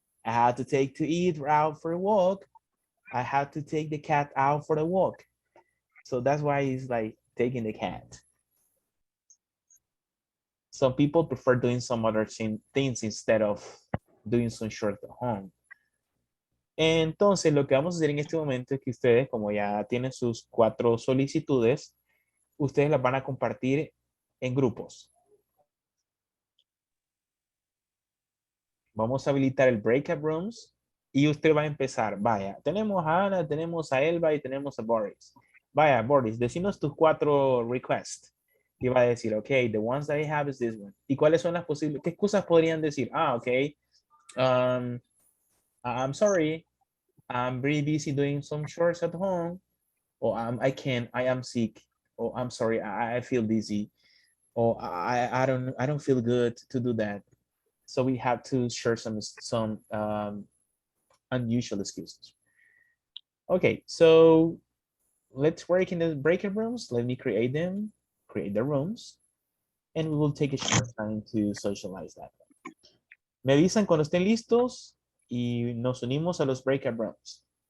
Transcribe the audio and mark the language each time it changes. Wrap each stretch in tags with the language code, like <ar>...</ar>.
<en>I had to take to eat out for a walk. I had to take the cat out for the walk. So that's why he's like taking the cat. Some people prefer doing some other things instead of doing some chores at home.</en> <es>Entonces, lo que vamos a hacer en este momento es que ustedes, como ya tienen sus 4 solicitudes, ustedes las van a compartir en grupos. Vamos a habilitar el breakout rooms y usted va a empezar. Vaya, tenemos a Ana, tenemos a Elba y tenemos a Boris. Vaya, Boris, decinos tus 4 requests. Y va a decir,</es> <en>ok, the ones that I have is this one.</en> <es>¿Y cuáles son las posibles? ¿Qué excusas podrían decir?</es> <en>Ah, ok. I'm sorry. I'm very busy doing some chores at home. Or I can't, I am sick. Or I'm sorry, I feel dizzy. Or I don't feel good to do that. So we have to share some unusual excuses. Okay, so let's work in the breakout rooms. Let me create them, create the rooms, and we will take a short time to socialize that.</en> <es>Me avisan cuando estén listos y nos unimos a los breakout rooms.</es>